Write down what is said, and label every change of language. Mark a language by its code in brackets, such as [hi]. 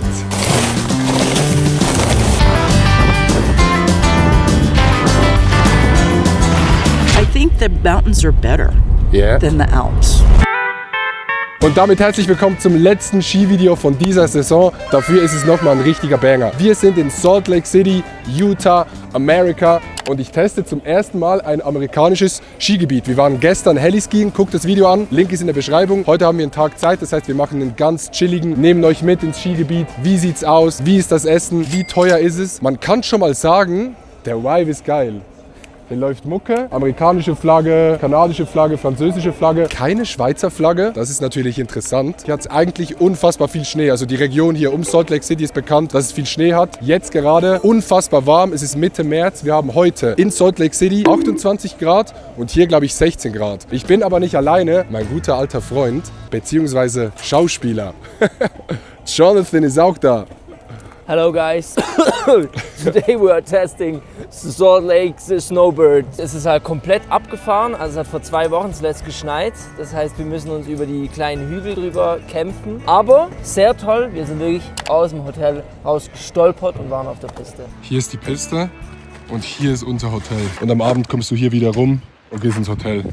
[en] I think the mountains are better than the Alps. [de] Und damit herzlich willkommen zum letzten Skivideo von dieser Saison. Dafür ist es nochmal ein richtiger Banger. Wir sind in Salt Lake City, Utah, Amerika. Und ich teste zum ersten Mal ein amerikanisches Skigebiet. Wir waren gestern Heliskiing, guckt das Video an, Link ist in der Beschreibung. Heute haben wir einen Tag Zeit, das heißt wir machen einen ganz chilligen, nehmen euch mit ins Skigebiet. Wie sieht's aus, wie ist das Essen, wie teuer ist es? Man kann schon mal sagen, der Vibe ist geil. Hier läuft Mucke, amerikanische Flagge, kanadische Flagge, französische Flagge, keine Schweizer Flagge. Das ist natürlich interessant. Hier hat es eigentlich unfassbar viel Schnee. Also die Region hier um Salt Lake City ist bekannt, dass es viel Schnee hat. Jetzt gerade unfassbar warm. Es ist Mitte März. Wir haben heute in Salt Lake City 28 Grad und hier glaube ich 16 Grad. Ich bin aber nicht alleine. Mein guter alter Freund, beziehungsweise Schauspieler, Jonathan ist auch da. [en] Hello guys, today we are testing Salt Lake Snowbird. [de] Es ist halt komplett abgefahren, also es hat vor 2 Wochen zuletzt geschneit. Das heißt, wir müssen uns über die kleinen Hügel drüber kämpfen. Aber sehr toll, wir sind wirklich aus dem Hotel rausgestolpert und waren auf der Piste. Hier ist die Piste und hier ist unser Hotel. Und am Abend kommst du hier wieder rum und gehst ins Hotel.